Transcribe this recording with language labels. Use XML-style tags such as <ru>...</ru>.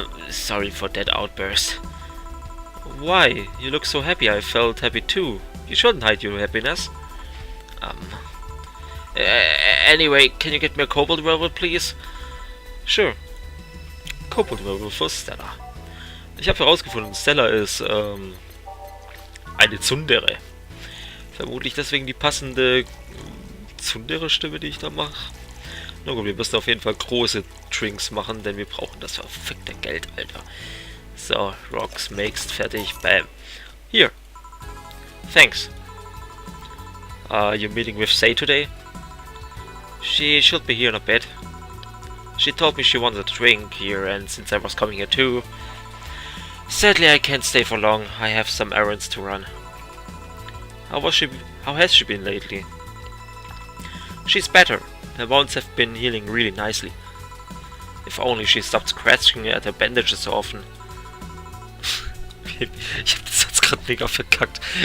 <en>Sorry for that outburst. Why? You look so happy. I felt happy too. You shouldn't hide your happiness. Anyway, can you get me a Cobalt Werewolf, please? Sure.</en> <de>Cobalt Werewolf für Stella. Ich habe herausgefunden, Stella ist eine Tsundere. Vermutlich deswegen die passende Tsundere-Stimme, die ich da mache. Na gut, wir müssen auf jeden Fall große Drinks machen, denn wir brauchen das verfickte Geld, Alter.</de> <en>So, Rocks, mixed, fertig, bam. Here. Thanks. You're meeting with Say today? She should be here in a bit. She told me she wanted a drink here, and since I was coming here too... Sadly, I can't stay for long. I have some errands to run. How has she been lately? She's better. Her wounds have been healing really nicely. If only she stopped scratching at her bandages so often.</en> <de>Ich hab das jetzt gerade mega verkackt.</de>